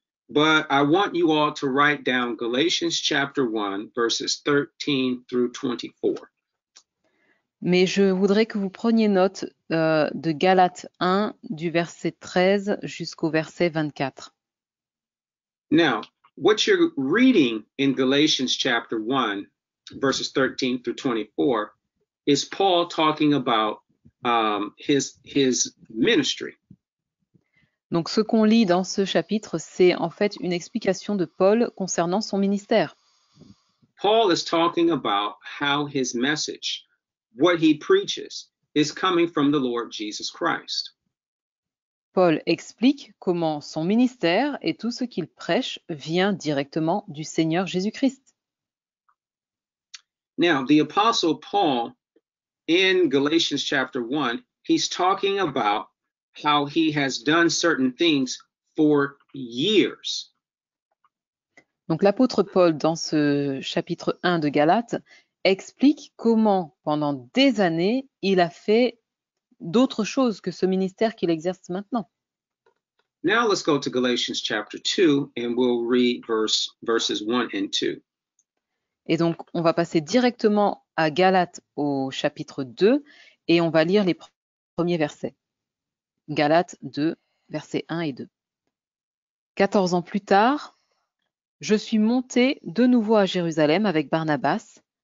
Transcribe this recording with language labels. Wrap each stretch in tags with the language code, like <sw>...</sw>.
<en>But I want you all to write down Galatians chapter 1, verses 13 through 24.</en> <fr>Mais je voudrais que vous preniez note de Galates 1, du verset 13 jusqu'au verset 24.</fr> <en>Now, what you're reading in Galatians chapter 1, verses 13 through 24, is Paul talking about his ministry.</en> <fr>Donc, ce qu'on lit dans ce chapitre, c'est en fait une explication de Paul concernant son ministère.</fr> <en>Paul is talking about how his message, what he preaches, is coming from the Lord Jesus Christ.</en> <fr>Paul explique comment son ministère et tout ce qu'il prêche vient directement du Seigneur Jésus-Christ.</fr> <en>Now, the Apostle Paul, in Galatians chapter 1, he's talking about how he has done certain things for years.</en> <fr>Donc l'apôtre Paul, dans ce chapitre 1 de Galates, explique comment, pendant des années, il a fait d'autres choses que ce ministère qu'il exerce maintenant.</fr> <en>Now let's go to Galatians chapter 2 and we'll read verses 1 and 2.</en> <fr>Et donc, on va passer directement à Galates au chapitre 2 et on va lire les premiers versets. Galates 2, versets 1 et 2. 14 ans plus tard, je suis monté de nouveau à Jérusalem avec Barnabas.</fr>